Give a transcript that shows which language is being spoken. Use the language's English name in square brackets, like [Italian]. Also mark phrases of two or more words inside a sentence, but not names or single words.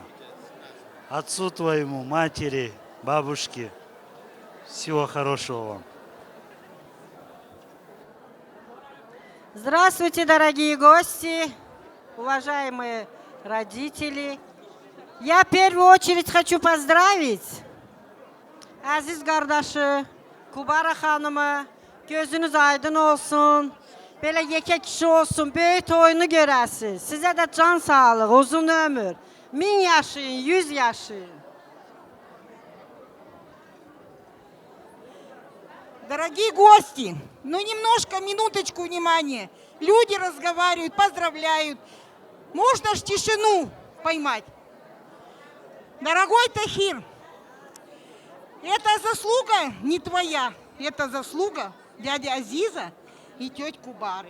[Russian] Отцу твоему, матери, бабушке. Всего хорошего вам. Здравствуйте, дорогие гости, уважаемые родители. Я в первую очередь хочу поздравить [Azerbaijani] Aziz kardeşi, Kubara hanımı, gözünüz aydın olsun. Böyle yekə kişi olsun, böyük toyunu görəsiz. Sizə də can sağlıq, uzun ömür. 1000 yaşayın, 100 yaşayın. [Russian] Дорогие гости, ну немножко, минуточку внимания. Люди разговаривают, поздравляют. Можно ж тишину поймать? Дорогой Тахир, это заслуга не твоя, это заслуга дяди Азиза и тети Кубары.